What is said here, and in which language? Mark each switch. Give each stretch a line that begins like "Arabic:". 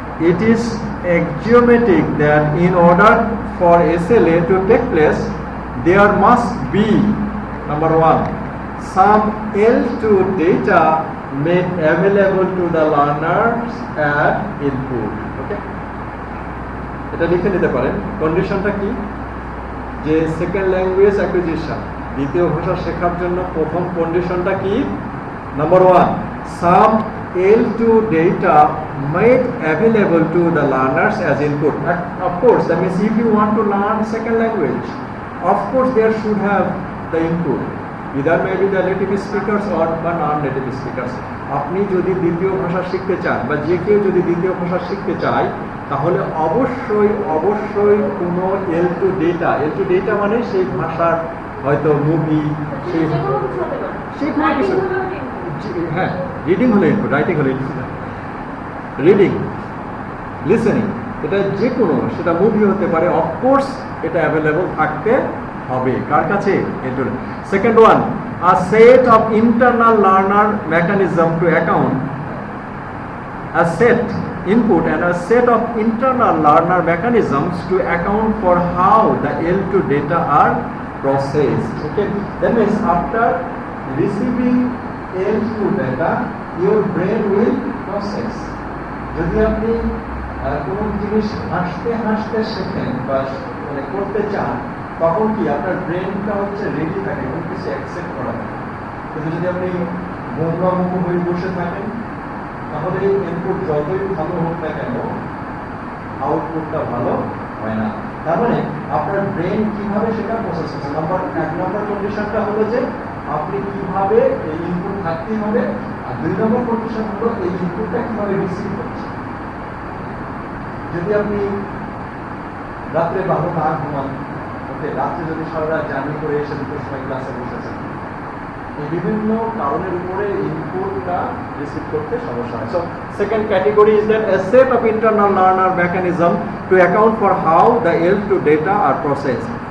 English: It is axiomatic that in order for SLA to take place, there must be, number one, some L2 data made available to the learners at input.
Bangla: Okay? এটা লিখে নিতে পারেন। কন্ডিশনটা কি? যে second language acquisition, দ্বিতীয় ভাষা শেখার জন্য প্রথম কন্ডিশনটা কি?
English: Number one, some L2 data made available to the learners as input. Of course, that means if you want to learn second language, of course there should have the input. Either maybe the native speakers or non-native speakers.
Bangla: আপনি যদি দ্বিতীয় ভাষা শিখতে চান বা যে কেউ যদি দ্বিতীয় ভাষা শিখতে চায়, তাহলে অবশ্যই কোনো L2 ডেটা মানে সেই ভাষার হয়তো মুভি, সেই কোনো কিছু, হ্যাঁ, রিডিং হলে ইনপুট, রাইটিং হলে ইনপুট, রিডিং, লিসেনিং, এটা যে কোনো, সেটা মুভি হতে পারে, অফকোর্স এটা অ্যাভেলেবল থাকতে হবে কার কাছে?
English: Input. Second one, a set of internal learner mechanism to account, a set input and a set of internal learner mechanisms to account for how the L2 data are processed. Okay, that means after receiving L2 data, your brain will process.
Bangla: যদি আপনি কোনো জিনিস হাসতে শেখেন বা করতে চান, তখন কি আপনার ব্রেনটা হচ্ছে রেডি থাকে কোনো কিছু অ্যাকসেপ্ট করা থাকে। কিন্তু যদি আপনি বন্ধুবান্ধব হয়ে বসে থাকেন, তাহলে ইনপুট যতই ভালো হোক না কেন, আউটপুটটা ভালো হয় না। তার মানে আপনার ব্রেন কিভাবে সেটা প্রসেস করছে। এক নম্বর কন্ডিশনটা হলো যে আপনি কিভাবে এই ইনপুট থাকতে হবে, আর দুই নম্বর কন্ডিশন হলো এই ইনপুটটা কিভাবে রিসিভ করছে। যদি আপনি রাত্রে ভালো না ঘুমান, ওকে, রাত্রে যদি সারা রাত জার্নি করে এসে দুটোর সময় ক্লাসে বসেছেন, এই বিভিন্ন কারণের উপরে ইনপুটটা রিসিভ করতে সমস্যা হয়।
English: So second category is that a set of internal learner mechanism to account for how the L2 data are processed.